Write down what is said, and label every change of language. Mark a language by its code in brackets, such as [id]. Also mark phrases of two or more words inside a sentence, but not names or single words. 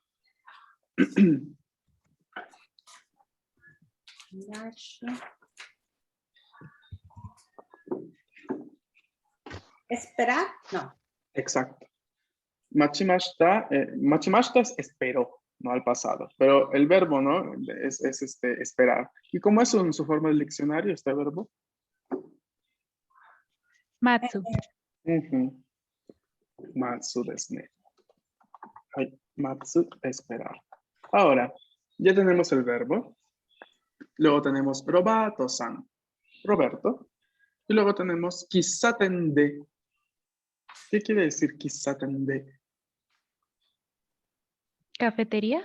[es] ¿Esperar? No. Exacto. Machimashita es esperó, no al pasado. Pero el verbo, ¿no? Es esperar. ¿Y cómo es su forma del diccionario este verbo? Matsu. Ujú. [ja] 待つですね. [es] Ay, matsu, esperar. Ahora, ya tenemos el verbo. Luego tenemos Robato-san, Roberto. Y luego tenemos [ja] 喫茶店で. [es] ¿Qué quiere decir [ja] 喫茶店で? [es] Cafetería.